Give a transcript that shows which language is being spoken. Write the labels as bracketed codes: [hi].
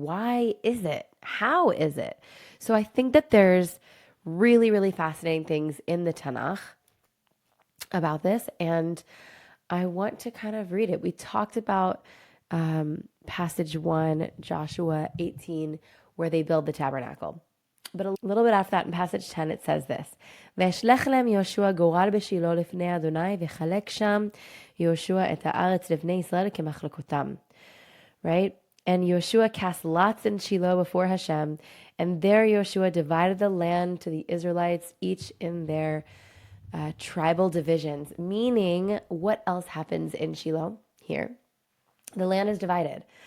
[en] Why is it? How is it? So I think that there's really, really fascinating things in the Tanakh about this. And I want to kind of read it. We talked about passage 1, Joshua 18, where they build the tabernacle. But a little bit after that, in passage 10, it says this: [he] וישלח להם יהושע גורל בשילה לפני אדוני, וחלק שם יהושע את הארץ לבני ישראל כמחלקותם. [en] Right? And Yeshua cast lots in Shiloh before Hashem, and there Yeshua divided the land to the Israelites, each in their tribal divisions. Meaning, what else happens in Shiloh here? The land is divided.